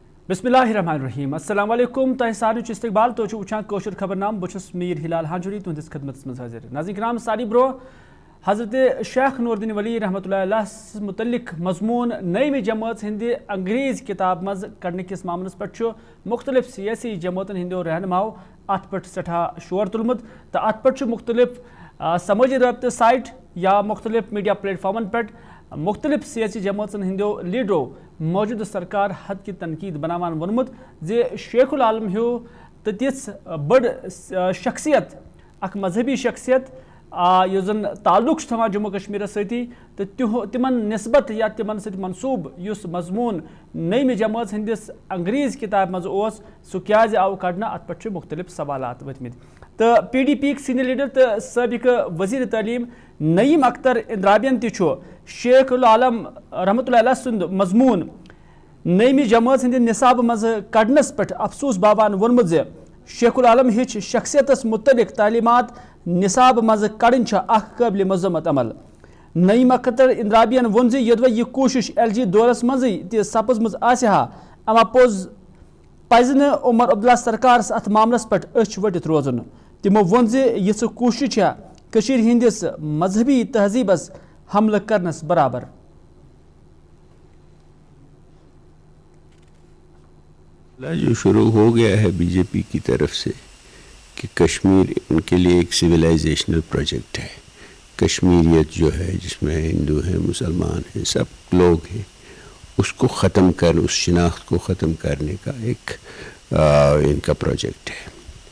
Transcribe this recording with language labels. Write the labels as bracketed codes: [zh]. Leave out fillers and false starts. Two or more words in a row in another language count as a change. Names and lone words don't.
[ar] بسم اللہ الرحمن الرحیم السلام علیکم [ks] تہ سارے استقبال تو وچان کوشر خبر نام بس میر ہلال ہانجوری تہندس خدمت من حاضر ناظرین کرام ساری برو حضرت شیخ نور الدین ولی [ar] رحمۃ اللہ علیہ [ks] متعلق مضمون نئی جماعت ہند انگریز کتاب مز کڑنے کس معاملس پہ مختلف سیاسی جماعتن ہندو رہنماؤ ات پہ سٹھا شور تلمت تو ات پہ مختلف سماجی رابطہ سائٹ یا مختلف میڈیا پلیٹ فارمن پہ مختلف سیاسی جماعتن ہندو لیڈرو موجودہ سرکار حد کی تنقید بناوان ونمت زِ شیخ العالم ہیو تو تیس بڑ شخصیت اخ مذہبی شخصیت یس زن تعلق تھوان جموں کشمیر ستی تو تمن نسبت یا تمن ست منصوب اس مضمون نئی جماعت ہندس انگریز کتاب مز سہ کیازِ آو کڑنا ات پہ مختلف سوالات ورتمت تو پی ڈی پی سینئر لیڈر تو سابق وزیر تعلیم نعیم اختر اندرابین تہ شیخ العالم [ar] رحمۃ اللہ علیہ [ks] سند مضمون نئی جماعت ہند نصاب مز کڑنس پہ افسوس باوان ونمت زِ شیخ العالم ہچ شخصیتس متعلق تعلیمات نصاب مز کڑن اخ قابل مذمت عمل نعیم اختر اندرابین ون زِ یدوہ یہ کوشش ایل جی دورس مزے تہ سپزمژ آسہا اما پوز پزِ نہٕ عمر عبداللہ سرکارس ات معاملس پہ أچھ ؤٹِتھ روزُن تمو وون زِ یِژھ کوشش چھےٚ کٔشیٖر ہٕنٛدِس مذہبی تہذیبس حملہ کرنس برابر [ur] جو شروع ہو گیا ہے بی جے پی کی طرف سے کہ کشمیر ان کے لیے ایک سویلائزیشنل پروجیکٹ ہے. کشمیریت جو ہے جس میں ہندو ہیں مسلمان ہیں سب لوگ ہیں اس کو ختم کر اس شناخت کو ختم کرنے کا ایک ان کا پروجیکٹ ہے.